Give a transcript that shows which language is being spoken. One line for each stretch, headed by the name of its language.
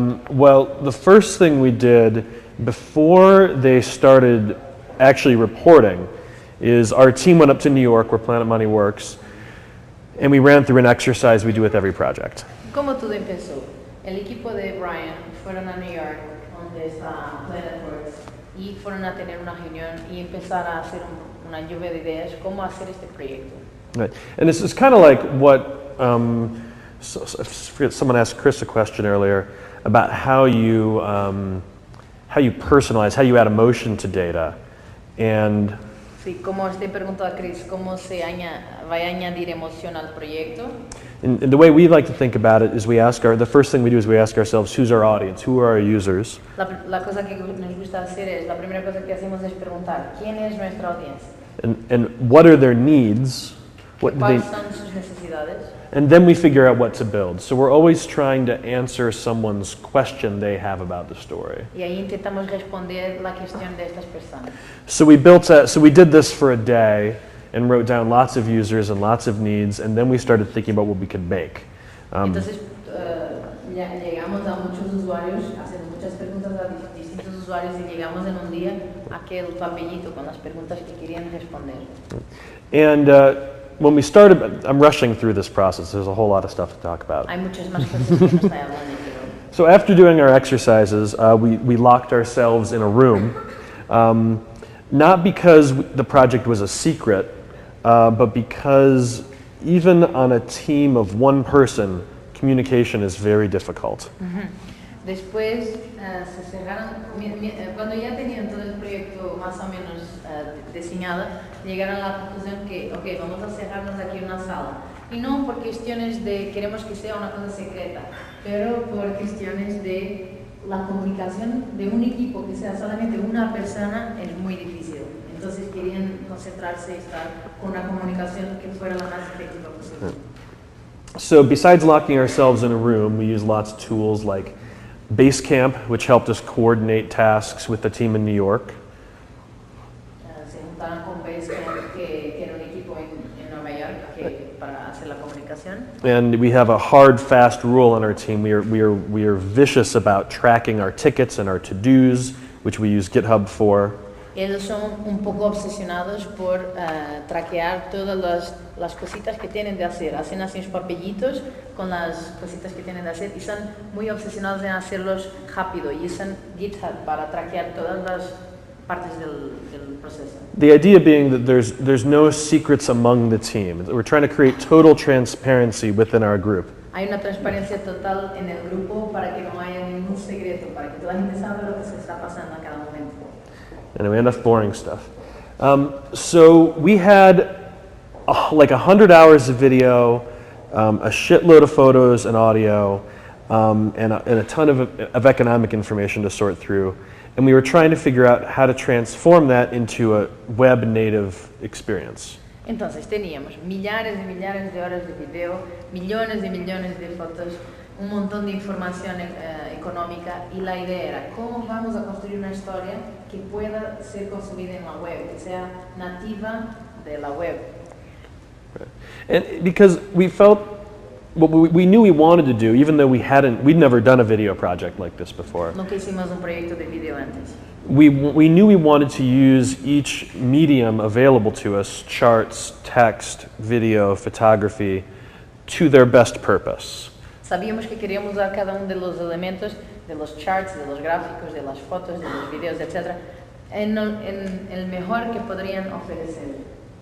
English: Well, the first thing we did before they started actually reporting is our team went up to New York, where Planet Money works, and we ran through an exercise we do with every project.
Spanish: ¿Cómo todo empezó? El equipo de Brian fueron a New York, donde está Planet Works, y fueron a tener una reunión y empezar a hacer una lluvia de ideas cómo hacer este proyecto.
English: Right, and this is kind of like what someone asked Chris a question earlier about how you personalize, how you add emotion to data, and
Spanish: sí, como usted preguntó a Chris, cómo se va a añadir emoción al proyecto.
English: And the way we like to think about it is the first thing we do is we ask ourselves, who's our audience, who are our users?
Spanish: La cosa que nos gusta hacer es, la primera cosa que hacemos es preguntar, ¿quién es nuestra audiencia?
English: And what are their needs?
Spanish: ¿Cuáles son sus necesidades?
English: And then we figure out what to build. So we're always trying to answer someone's question they have about the story.
Spanish: Y ahí intentamos responder la cuestión de estas personas.
English: So we did this for a day and wrote down lots of users and lots of needs, and then we started thinking about what we could make.
Spanish: Entonces llegamos a muchos usuarios, hacemos muchas preguntas a distintos usuarios y llegamos en un día a aquel papelito con las preguntas que querían responder.
English: And when we started, I'm rushing through this process. There's a whole lot of stuff to talk about.
Spanish: Hay muchas más cosas que no estoy hablando, pero
English: So after doing our exercises, we locked ourselves in a room, not because the project was a secret, but because even on a team of one person, communication is very difficult.
Spanish: Después se cerraron, cuando ya tenían todo el proyecto más o menos diseñado, llegaron a la conclusión que, ok, vamos a cerrarnos aquí en una sala. Y no por cuestiones de queremos que sea una cosa secreta, pero por cuestiones de la comunicación de un equipo que sea solamente una persona es muy difícil. Entonces querían concentrarse y estar con una comunicación que fuera la más efectiva posible.
English: So besides locking ourselves in a room, we use lots of tools like Basecamp, which helped us coordinate tasks with the team in New York.
Spanish: Se juntaron con Basecamp, que era un equipo en Nueva York para hacer la comunicación.
English: And we have a hard, fast rule on our team. We are vicious about tracking our tickets and our to-dos, which we use GitHub for.
Spanish: Ellos son un poco obsesionados por traquear todas las cositas que tienen de hacer. Hacen así unos papellitos con las cositas que tienen de hacer y son muy obsesionados en hacerlos rápido y usan GitHub para traquear todas las partes del proceso.
English: The idea being that there's no secrets among the team. We're trying to create total transparency within our group.
Spanish: Hay una transparencia total en el grupo para que no haya ningún secreto, para que toda la gente sabe lo que se está pasando a cada momento.
English: And we end up boring stuff. So we had like 100 hours of video, a shitload of photos and audio, and a ton of economic information to sort through. And we were trying to figure out how to transform that into a web native experience.
Spanish: Entonces teníamos millares de horas de video, millones de fotos, un montón de información económica y la idea era cómo vamos a construir una historia que pueda ser consumida en la web, que sea nativa de la web.
English: Right. And because we felt what we knew we wanted to do, even though we'd never done a video project like this before.
Spanish: Nunca hicimos un proyecto de video antes.
English: We knew we wanted to use each medium available to us, charts, text, video, photography, to their best purpose.
Spanish: Sabíamos que queríamos usar cada uno de los elementos, de los charts, de los gráficos, de las fotos, de los videos, etc., en el mejor que podrían ofrecer.